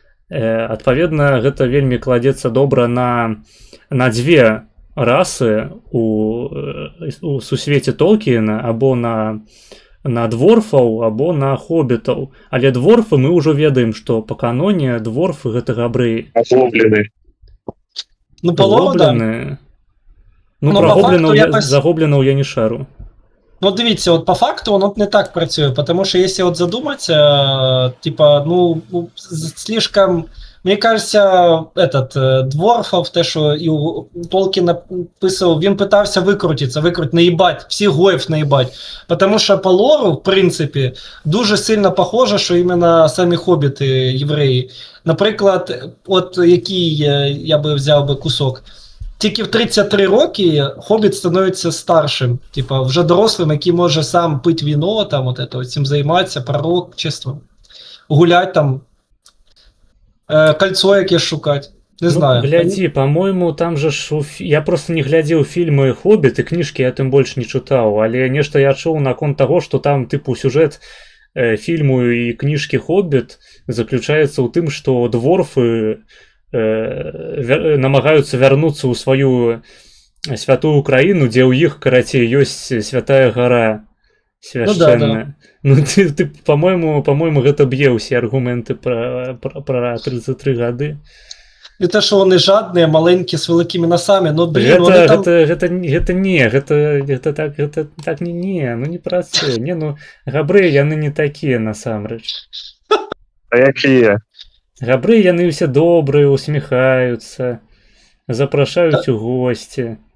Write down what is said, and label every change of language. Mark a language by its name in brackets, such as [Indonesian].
[Belarusian] Адпаведна, гэта вельмі кладзецца добра на дзве расы у сусвеце Толкіна, або на дворфаў, або на хоббітаў. Але дворфы мы ўжо ведаем, што па каноне дворфы гэта габрэі. Агоблены. [Russian] Ну, по-моему, да. [Belarusian] Ну, про загобленаў я не шару. [Ukrainian] Ну, дивіться, от по факту воно не так працює, [Russian] потому что если вот задуматься, типа, ну, слишком, мне кажется, [Ukrainian] Дворфов, те, що і Толкін написав, він питався викрутитися, наїбать, всіх гоїв наїбать. Потому що по лору, в принципі, дуже сильно похоже, що іменно самі хобіти євреї. Наприклад, от який я би взяв би кусок. Тільки в 33 роки хобіт становиться старшим, типа вже дорослим, який може сам пити віно, там от это, цим займатися, пророкчеством, гулять там, кольцо якесь шукати. Не знаю. [Belarusian] Глядзі, по-мойму, там же ж... Я просто не глядзеў фільмы «Хоббіт», і кніжкі я тым больш не чытаў, але нешта я чуў наконт таго, што там тыпу сюжэт фільму і кніжкі «Хоббіт» заключаецца ў тым, што дворфы намагаюцца вярнуцца ў сваю святую краіну, дзе ў іх, карацей, ёсць святая гара свяшчэнная. Ну, ты по-мойму, гэта б'е ўсе аргументы пра 33 гады. [Ukrainian] І те, що вони жадні, маленькі, з великими носами, ну, блін, вони там... [Belarusian] Гэта так не, ну не працуе. Не, ну, габрэі, яны не такія, насамрэч. А якія? Габрэі, яны ўсе добрыя, усміхаюцца, запрашаюць у госці.